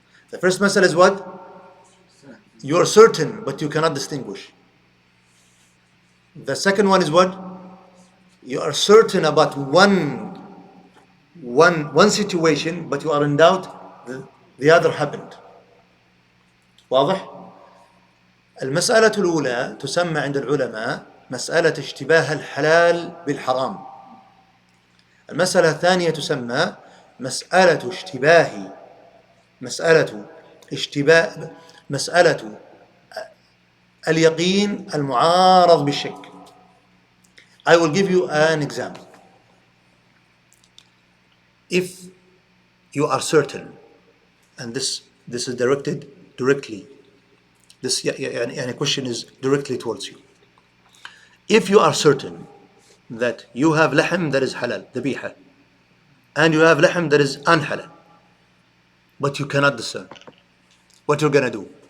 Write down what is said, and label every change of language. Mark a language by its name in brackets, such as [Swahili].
[English] The first masala is what? You are certain, but you cannot distinguish. The second one is what? You are certain about one situation, but you are in doubt the other happened. [Arabic] واضح؟ المسألة الأولى تسمى عند العلماء مسألة اشتباه الحلال بالحرام. المسألة الثانية تسمى مسألة اليقين المعارض بالشك. [English] I will give you an example. If you are certain, and this is directly, this question is directly towards you. If you are certain that you have lahm that is halal, dhabiha, and you have lahm that is unhalal, but you cannot discern, what you're gonna do?